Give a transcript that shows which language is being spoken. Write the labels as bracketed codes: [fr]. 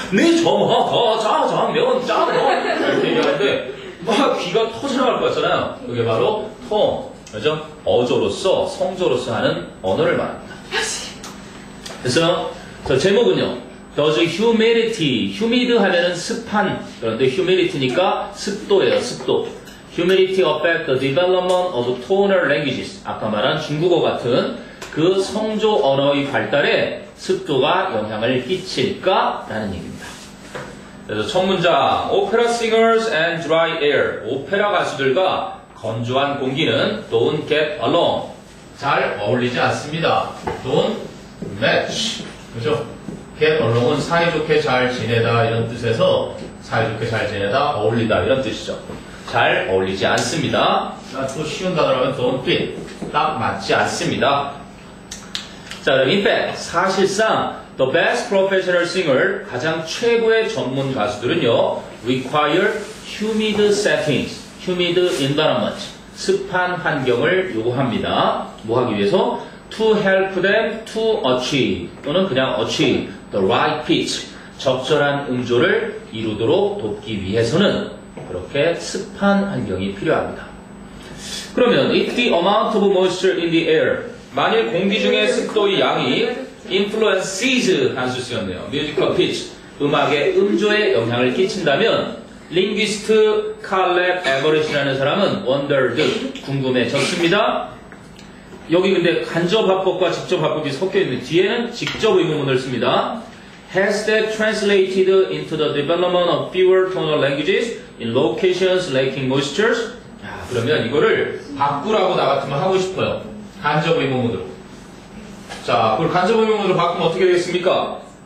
[ko] 네 점허 짜장면 짜고 이렇게 얘기하는데 막 귀가 터져나갈 것 같잖아요. 그게 바로 그죠? 어조로서 성조로서 하는 언어를 말합니다. 그래서 제목은요. [en] Does humidity [ko] 하면은 습한 그런데 humidity니까 습도예요. 습도. [en] Humidity affect the development of tonal languages. [ko] 아까 말한 중국어 같은 그 성조 언어의 발달에 습도가 영향을 끼칠까라는 얘기입니다. 그래서 첫 문장, [en] Opera singers and dry air. [ko] 오페라 가수들과 건조한 공기는 [en] don't get along. [ko] 잘 어울리지 않습니다. [en] don't match. [ko] 그죠? get along은 사이좋게 잘 지내다 이런 뜻에서 사이좋게 잘 지내다, 어울리다 이런 뜻이죠. 잘 어울리지 않습니다. 또 쉬운 단어라면 [en] don't fit. [ko] 딱 맞지 않습니다. 자, 그럼 [en] in fact, 사실상 the best professional singer, [ko] 가장 최고의 전문 가수들은요, [en] require humid settings, humid environment, [ko] 습한 환경을 요구합니다. 뭐 하기 위해서? [en] to help them to achieve, [ko] 또는 그냥 [en] achieve the right pitch, [ko] 적절한 음조를 이루도록 돕기 위해서는 그렇게 습한 환경이 필요합니다. [en] 그러면 if the amount of moisture in the air, [ko] 만일 공기 중에 습도의 양이 [en] influences [ko] 단수 쓰였네요. [en] musical pitch, [ko] 음악의 음조에 영향을 끼친다면 linguist 칼렙 에버리시라는 사람은 wondered, 궁금해졌습니다. 여기 근데 간접 합법과 직접 합법이 섞여 있는 뒤에는 직접 의문문을 씁니다. [en] Has that translated into the development of fewer tonal languages in locations lacking moistures? [ko] 자, 그러면 이거를 바꾸라고 나 같으면 하고 싶어요. 간접 의문문으로. 자, 그걸 간접 의문문으로 바꾸면 어떻게 되겠습니까?